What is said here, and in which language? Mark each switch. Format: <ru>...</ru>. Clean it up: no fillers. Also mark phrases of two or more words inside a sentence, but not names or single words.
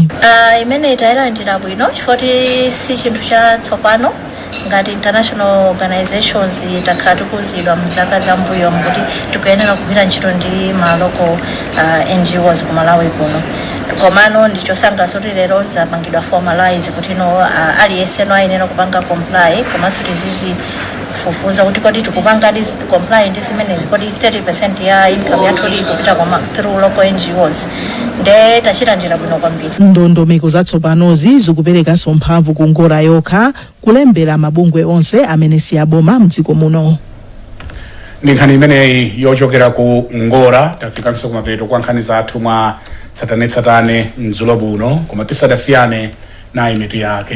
<ny>Imene itayilandira bwino chifukwa si chinthu chatsopano ngati</ny> <en>international organizations</en> <ny>takhala tikuzidwa mzaka zambuyo kuti tikuyenera kugwira ntchito ndi maloko NGOs ku Malawi kuno. Komano ndichosangalatsa kuti lero zapangidwa formalize kuti aliyense ayenera kupanga comply, komanso tizizi fufuza kuti kodi tikupanga comply ndi zimenezi, kodi 30% ya income yathu kupita</ny> <en>through local NGOs.</en> <ny>Nde tachilandira bwino kwambiri. Ndondomeko zatsopanozi zikuperekanso mphamvu ku Ngora yokha kulembera mabungwe onse amene si aboma mdziko muno. Ndi nkhani imeneyi yochokera ku Ngora tafikanso kumapeto kwa nkhani zathu mwa tsatanetsatane mdzulo buno, koma tisadasiyane na imitu yake.</ny>